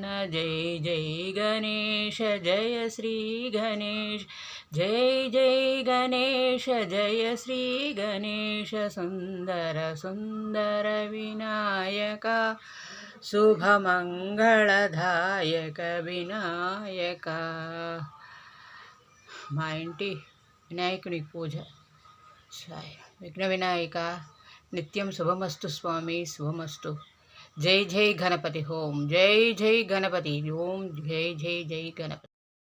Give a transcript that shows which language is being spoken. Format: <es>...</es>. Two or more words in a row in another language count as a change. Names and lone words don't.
<mr>जय जय गणेश जय श्री गणेश, जय जय गणेश जय श्री गणेश। सुंदर सुंदर विनायका शुभमंगलदायक विनायका।</mr> <te>మా ఇంటి వినాయకుని పూజ విఘ్న వినాయక నిత్యం శుభమస్తు స్వామి, శుభమస్తు। జై జై గణపతి ఓం, జై జై గణపతి ఓం, జై జై జై గణపతి।</te>